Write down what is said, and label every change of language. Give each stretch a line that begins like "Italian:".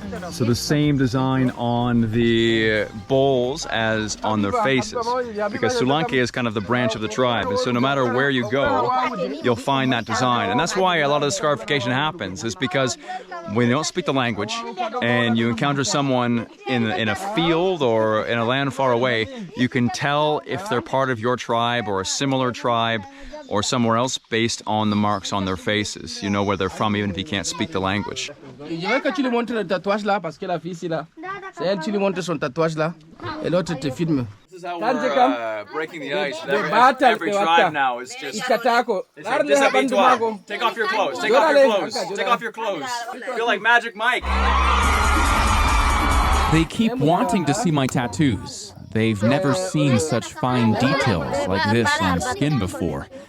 English: So the same design on the bowls as on their faces, because Sulanke is kind of the branch of the tribe, and so no matter where you go, you'll find that design. And that's why a lot of the scarification happens, is because when you don't speak the language and you encounter someone in a field or in a land far away, you can tell if they're part of your tribe or a similar tribe or somewhere else based on the marks on their faces. You know where they're from even if you can't speak the language.
French: Je veux que tu lui montres le tatouage là parce que la fille ici là, c'est elle tu lui montres son tatouage là et l'autre te filme.
English: This is how we're breaking the ice. Every tribe now is just
French: déshabille-toi.
English: Take off your clothes. Take off your clothes. Take off your clothes. I feel like Magic Mike. They keep wanting to see my tattoos. They've never seen such fine details like this on skin before.